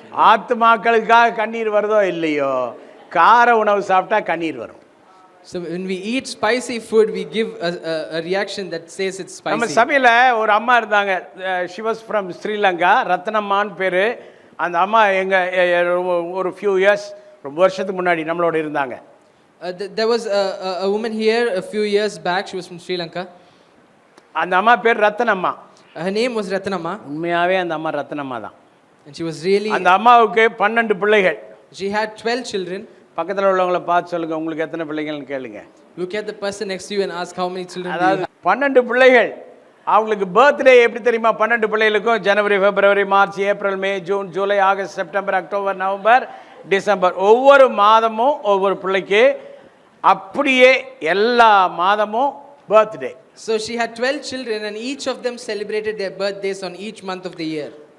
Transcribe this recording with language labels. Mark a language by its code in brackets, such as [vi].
[ta] ஆத்துமாக்களுக்காக கண்ணீர் வருதோ இல்லையோ, கார உணவு சாப்பிட்டா கண்ணீர் வரும். [en] So when we eat spicy food, we give a reaction that says it's spicy. [ta] நம்ம சபையில் ஒரு அம்மா இருந்தாங்க, [en] she was from [ta] ஸ்ரீலங்கா, ரத்னம்மான்னு பேர். அந்த அம்மா எங்கள் ஒரு [en] few years, [ta] ரொம்ப வருஷத்துக்கு முன்னாடி நம்மளோட இருந்தாங்க. [en] There was a woman here a few years back. She was from Sri Lanka. [ta] அந்த அம்மா பேர் Rathnamma. [en] Her name was Ratnamma. [ta] உண்மையாகவே அந்த அம்மா ரத்னம்மா தான். [en] And she was really, [ta] அந்த அம்மாவுக்கு 12 பிள்ளைகள். [en] she had 12 children. [ta] பக்கத்தில் உள்ளவங்கள பார்த்து சொல்லுங்கள், உங்களுக்கு எத்தனை பிள்ளைகள்னு கேளுங்க. [en] Look at the person next to you and ask how many children do you [ta] அதாவது [en] have. [ta] 12 பிள்ளைகள். அவங்களுக்கு பர்த்டே எப்படி தெரியுமா? 12 பிள்ளைகளுக்கும் ஜனவரி, பிப்ரவரி, மார்ச், ஏப்ரல், மே, June, July, August, September, October, November, December, ஒவ்வொரு மாதமும் ஒவ்வொரு பிள்ளைக்கு அப்படியே எல்லா மாதமும் birthday. [en] So she had 12 children and each of them celebrated their birthdays on each month of the year.